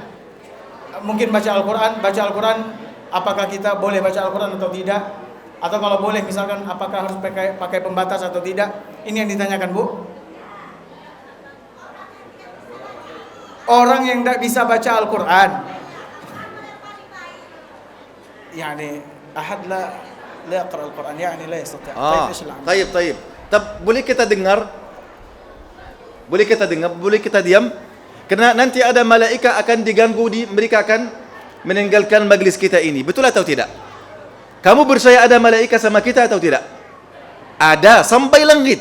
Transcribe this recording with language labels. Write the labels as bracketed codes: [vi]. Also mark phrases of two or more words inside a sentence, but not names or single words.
[id] Mungkin baca Al-Quran, apakah kita boleh baca Al-Quran atau tidak? Atau kalau boleh misalkan apakah harus pakai pembatas atau tidak? Ini yang ditanyakan, Bu. Orang yang tidak bisa baca Al-Quran, [ar] يعني أحد لا يقرأ القرآن، يعني لا يستطيع'. [ms] Taib. Boleh kita dengar? Boleh kita diam? Kerana nanti ada malaikat akan diganggu, mereka akan meninggalkan majlis kita ini. Betul atau tidak? Kamu percaya ada malaikat sama kita atau tidak? Ada, sampai langit.